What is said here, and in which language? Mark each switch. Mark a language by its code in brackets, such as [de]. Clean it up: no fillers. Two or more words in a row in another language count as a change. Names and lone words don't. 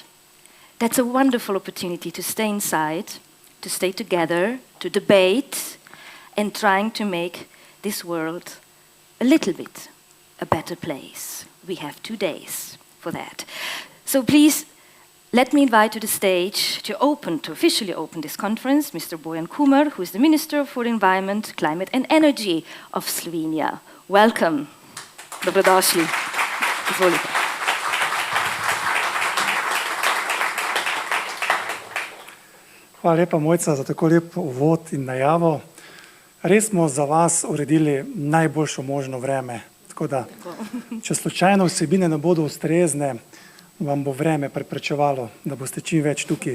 [en] That's a wonderful opportunity to stay inside, to stay together, to debate, and trying to make this world a little bit a better place. We have 2 days for that. So please, let me invite to the stage to officially open this conference, Mr. Bojan Kumer, who is the Minister for Environment, Climate and Energy of Slovenia. Welcome. [sl] Dobrodošli. Izvolite. Hvala lepa, Mojca, za tako lep uvod in najavo. Res smo za vas uredili najboljšo možno vreme. Tako da, če slučajno vsebine ne bodo ustrezne, vam bo vreme preprečevalo, da boste čim več tukaj.